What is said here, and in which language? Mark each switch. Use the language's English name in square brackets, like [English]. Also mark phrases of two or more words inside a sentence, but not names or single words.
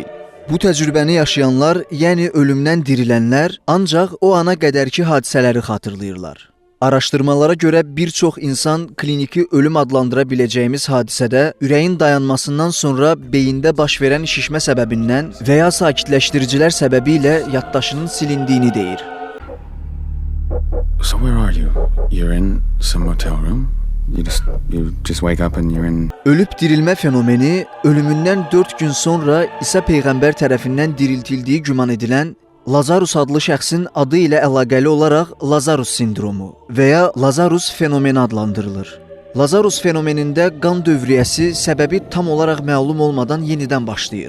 [Azerbaijani] Bu təcrübəni yaşayanlar, yəni ölümdən dirilənlər, ancaq o ana qədərki hadisələri xatırlayırlar. Araşdırmalara görə bir çox insan kliniki ölüm adlandıra biləcəyimiz hadisədə ürəyin dayanmasından sonra beyində baş verən şişmə səbəbindən və ya sakitləşdiricilər səbəbi ilə yaddaşının silindiyini deyir. [English] So where are you? You're in some motel room? You just wake up and you're in... [Azerbaijani] Ölüb dirilmə fenomeni ölümündən 4 gün sonra İsa Peyğəmbər tərəfindən diriltildiyi güman edilən Lazarus adlı şəxsin adı ilə əlaqəli olaraq Lazarus sindromu və ya Lazarus fenomeni adlandırılır. Lazarus fenomenində qan dövriyyəsi səbəbi tam olaraq məlum olmadan yenidən başlayır.